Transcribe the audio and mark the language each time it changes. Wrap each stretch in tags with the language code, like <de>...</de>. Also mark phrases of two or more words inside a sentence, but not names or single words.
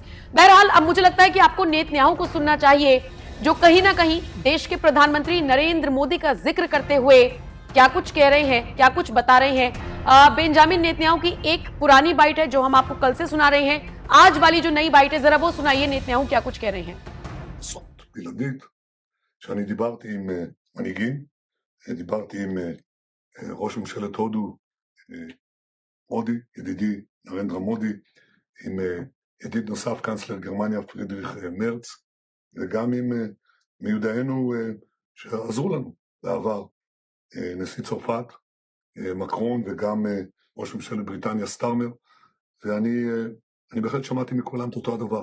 <hi>बहरहाल अब मुझे लगता है कि आपको नेतन्याहू को सुनना चाहिए, जो कहीं ना कहीं देश के प्रधानमंत्री नरेंद्र मोदी का जिक्र करते हुए क्या कुछ कह रहे हैं, क्या कुछ बता रहे हैं। बेंजामिन नेतन्याहू की एक पुरानी बाइट है जो हम आपको कल से सुना रहे हैं, आज वाली जो नई बाइट है जरा वो सुनाइए नेतन्याहू क्या कुछ कह रहे हैं।</hi> <he>בלעדית, שאני דיברתי עם מנהיגים, דיברתי עם ראש ממשלת הודו, מודי, ידידי נרנדרה מודי, עם ידיד נוסף קאנצלר גרמניה פרידריך מרץ, וגם עם מיודענו שעזרו לנו בעבר, נשיא צרפת, מקרון, וגם ראש ממשלת בריטניה סטארמר, ואני בהחלט שמעתי מכולם את אותו הדבר.</he>